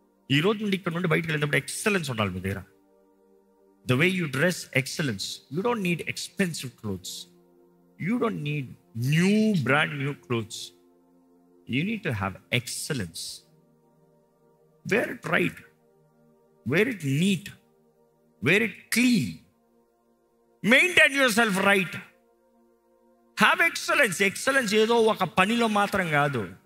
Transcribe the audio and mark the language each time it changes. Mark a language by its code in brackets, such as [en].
[te] ఈరోజు నుండి ఇక్కడ నుండి బయటకు వెళ్ళినప్పుడు ఎక్సలెన్స్ ఉండాలి మీ దగ్గర. [en] The way you dress, excellence. You don't need expensive clothes. You don't need brand new clothes. You need to have excellence. Wear it right. Wear it neat. Wear it clean. Maintain yourself right. Have excellence. [te] Excellence ఏదో ఒక పనిలో మాత్రం కాదు.